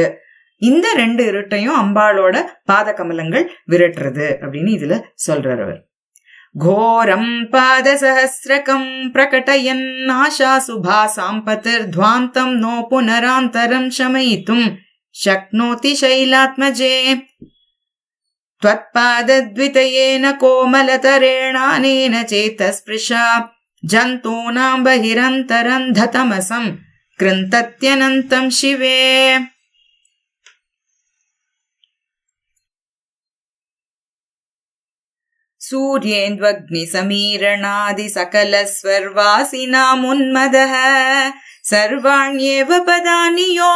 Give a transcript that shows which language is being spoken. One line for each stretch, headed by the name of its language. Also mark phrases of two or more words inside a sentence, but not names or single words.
Tamil: இந்த 2 இருட்டையும் அம்பாளோட பாத கமலங்கள் விரட்டுறது அப்படின்னு இதுல சொல்றார் அவர்.
Sanskrit: घोरं पाद सहस्रकं प्रकटयन् आशा शुभा सम्पतिर् ध्वान्तं नो पुनरान्तरं शमयितुं शक्नोति शैलात्मजे त्वत्पादद्वितयेन कोमलतरेणानेन चेतस्पृशा जन्तूनां बहिरन्तरं धतमसं कृन्तत्यनन्तं शिवे. सूर्येन्द्वग्निसमीरणादिसकलस्वर्वासिनामुन्मदः सर्वाण्येव पदानि यो